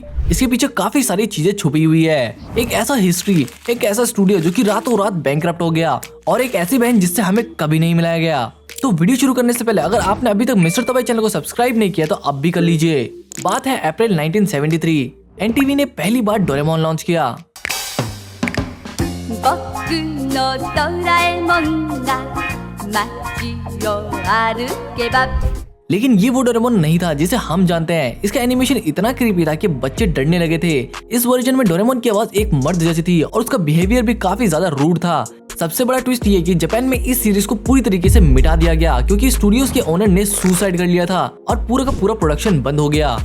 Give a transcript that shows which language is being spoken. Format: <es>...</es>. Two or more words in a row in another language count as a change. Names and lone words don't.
<hi>इसके पीछे काफी सारी चीजें छुपी हुई है। एक ऐसा हिस्ट्री, एक ऐसा स्टूडियो जो कि रातों रात बैंकरप्ट हो गया और एक ऐसी बहन जिससे हमें कभी नहीं मिलाया गया। तो वीडियो शुरू करने से पहले अगर आपने अभी तक मिस्टर तबाई चैनल को सब्सक्राइब नहीं किया तो अब भी कर लीजिए। बात है अप्रैल 1973। एनटीवी ने पहली बार डोरेमोन लॉन्च किया।</hi> <ja>僕のドラえもんが街を歩けば</ja> <hi>लेकिन ये वो डोरेमोन नहीं था जिसे हम जानते हैं। इसका एनिमेशन इतना क्रीपी था कि बच्चे डरने लगे थे। इस वर्जन में डोरेमोन की आवाज एक मर्द जैसी थी और उसका बिहेवियर भी काफी ज्यादा रूड था। सबसे बड़ा ट्विस्ट ये कि जापान में इस सीरीज को पूरी तरीके से मिटा दिया गया क्योंकि स्टूडियोज के ओनर ने सुसाइड कर लिया था और पूरा का पूरा प्रोडक्शन बंद हो गया।</hi>